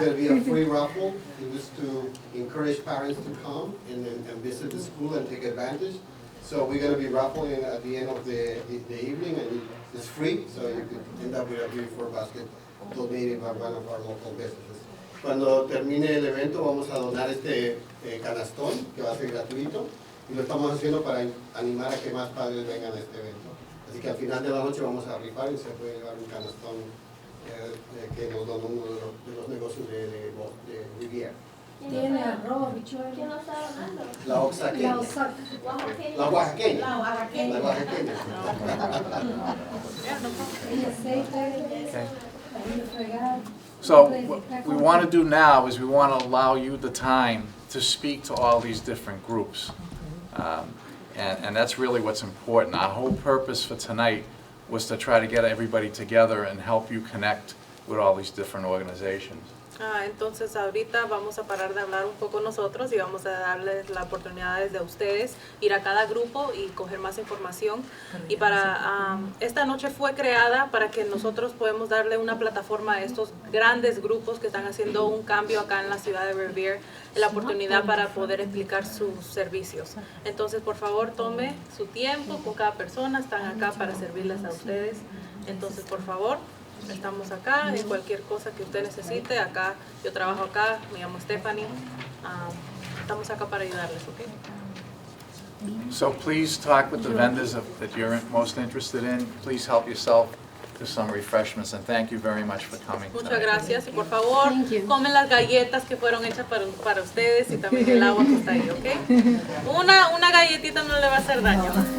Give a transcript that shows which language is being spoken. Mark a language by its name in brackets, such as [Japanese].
[English] There'll be a free raffle. It was to encourage parents to come and visit the school and take advantage. So we're going to be raffling at the end of the evening, and it's free, so you could end up with a beautiful basket donated by one of our local businesses. [Spanish] Cuando termine el evento vamos a donar este canastón, que va a ser gratuito, y lo estamos haciendo para animar a que más padres vengan a este evento. Así que al final de la noche vamos a rifar y se puede llevar un canastón que nos donó uno de los negocios de Revere. Tiene arroz, bichuelo. ¿Quién lo está donando? La oaxaqueña. La oaxaqueña. La oaxaqueña. La oaxaqueña. [English] So what we want to do now is we want to allow you the time to speak to all these different groups. And that's really what's important. Our whole purpose for tonight was to try to get everybody together and help you connect with all these different organizations. [Spanish] Entonces ahorita vamos a parar de hablar un poco nosotros y vamos a darles la oportunidad de ustedes ir a cada grupo y coger más información. Y para esta noche fue creada para que nosotros podamos darle una plataforma a estos grandes grupos que están haciendo un cambio acá en la ciudad de Revere, la oportunidad para poder explicar sus servicios. Entonces por favor tome su tiempo con cada persona, están acá para servirles a ustedes. Entonces por favor, estamos acá en cualquier cosa que usted necesite. Acá, yo trabajo acá, me llamo Stephanie. Estamos acá para ayudarles, ¿ok? [English] So please talk with the vendors that you're most interested in. Please help yourself to some refreshments, and thank you very much for coming [Spanish] Muchas [English] tonight. [Spanish] gracias y por favor comen las galletas que fueron hechas para ustedes y también el agua que está ahí, ¿ok? Una galletita no le va a hacer daño.